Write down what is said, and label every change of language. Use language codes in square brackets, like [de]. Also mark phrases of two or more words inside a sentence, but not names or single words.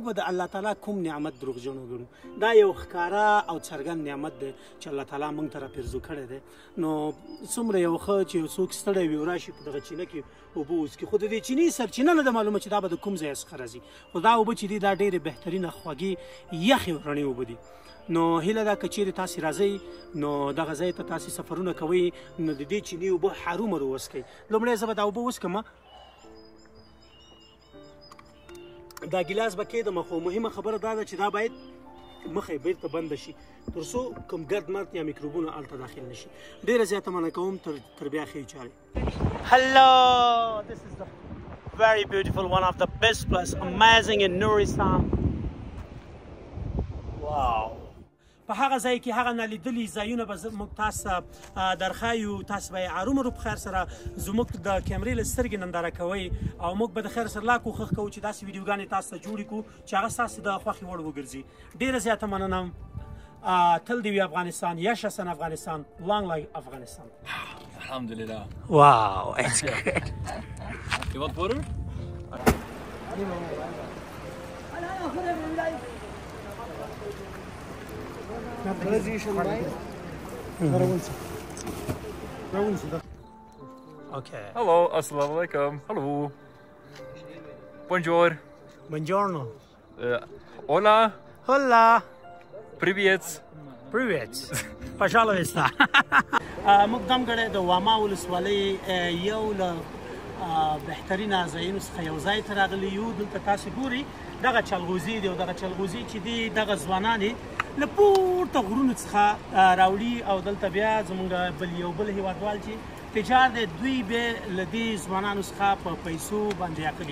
[ps] به د الله تعالی کوم نعمت دروغجن وګڼو دا یو ښکاره او څرګند نعمت دی چې الله تعالی موږ ته راپرزو کړی دی نو څومره یو ښه چې یو څوک ستړی وي او راشي په دغه چینه کې اوبه وڅکي خو د دې چینې سرچینه نه ده معلومه چې دا به د کوم ځای څخه راځي خو دا اوبه چې دي دا ډېرې بهترینه خوږې یخې رڼې اوبه دي نو هیله ده که چیرې تاسې راځئ نو دغه ځای ته تاسې سفرونه کوئ نو د دې چیني اوبه هرومرو وڅښئ. لومړی زه به دا اوبه وڅښم دا ګیلاس به کېږدم خو مهمه خبره دا ده چې دا باید مخه یې بیرته بنده شي تر څو کوم ګرد مرد یا میکروبونه هلته داخل نه شي. ډېره زیاته مننه کوم تر بیا ښې چارې. [en] Hello, this is the very beautiful one of the best place, amazing in Nurisan. Wow. [ps] په هغه ځای کې هغه نالیدلي ځایونه به موږ تاسو ته درښایو، تاسو به یې ارومرو په خیر سره زموږ د کیمرې له سترګې ننداره کوئ او موږ به د خیر سره لا کوښښ کوو چې داسې ویډیوګانې تاسو ته جوړې کړو چې هغه ستاسو د خوښې وړ وګرځي. ډېره زیاته مننه. تل دې وي افغانستان. [uz] یشسن افغانستان. [en] Long life Afghanistan. [ar] Alhamdulillah. [en] Wow, it's good. You want water? Okay. [ar] Hello, assalamu alaikum. [en] Hello. Bonjour. [it] Buongiorno. [es] Hola. Hola. [ru] Привет. Привет. Пожалуйста. [ps] موږ دمګړی د واما ولسوالۍ یو له بهترینه ځایونو څخه یو ځای ته راغلي یو. دلته تاسې ګورئ دغه چلغوزي دی او دغه چلغوزي چې دی دغه ځوانان یې له پورته غرونو څخه راوړي او دلته بیا زموږ یو بل هېوادوال چې تجار دی دوی به له دې ځوانانو څخه په پیسو باندې اخلي.